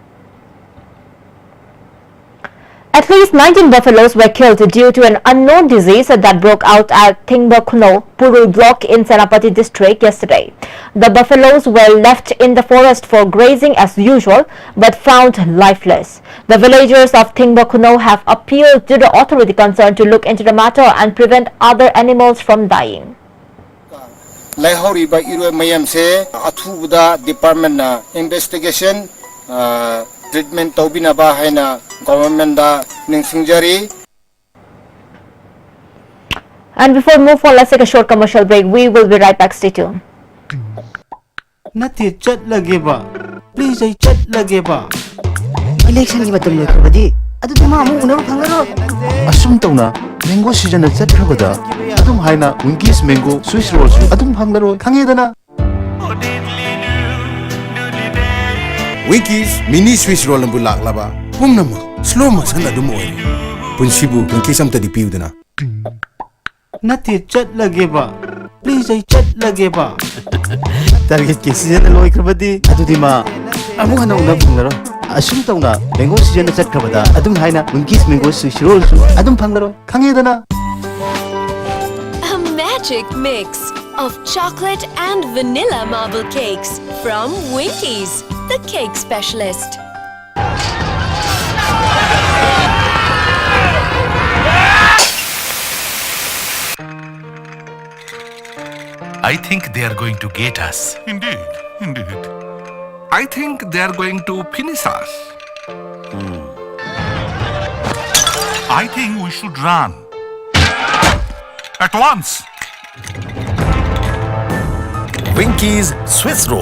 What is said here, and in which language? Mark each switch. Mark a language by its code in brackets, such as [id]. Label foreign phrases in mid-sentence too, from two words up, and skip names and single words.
[en] At least 19 buffaloes were killed due to an unknown disease that broke out at Thingbakuno, Purul block in Senapati district yesterday. The buffaloes were left in the forest for grazing as usual but found lifeless. The villagers of Thingbakuno have appealed to the authority concerned to look into the matter and prevent other animals from dying. [mni] Laihoriba iroi mayam se athubuda department na [en] investigation treatment [mni] tobina ba haina government da ningsingjari. [en] And before we move on, let's take a short commercial break. We will be right back. Stay tuned. [mni] Nati chat lage ba, please ay chat lage ba. Election ki matam loikhrabadi adu tuma amu unaru phangaro Asum tauna [en] mango season [mni] chat khrabada adum haina Winkies mango Swiss rolls adum phanglaro khangedana. Winkies mini Swiss roll ambu laklaba pumnama [en] slow motion [mni] adum oire punsibu Winkies amta dipiudana. Nati chat lage ba, please ay chat lage ba. Target ki season loikhrabadi adu dima amu hana unaru phangaro. Asum tauna [en] mango season [mni] chat khrabada adum haina Winkies mango Swiss rolls adum phanglaro khangedana. [en] A magic mix of chocolate and vanilla marble cakes from Winkies, the cake specialist. I think they are going to get us. Indeed, indeed. I think they are going to finish us. I think we should run. At once. Winkies Swiss roll.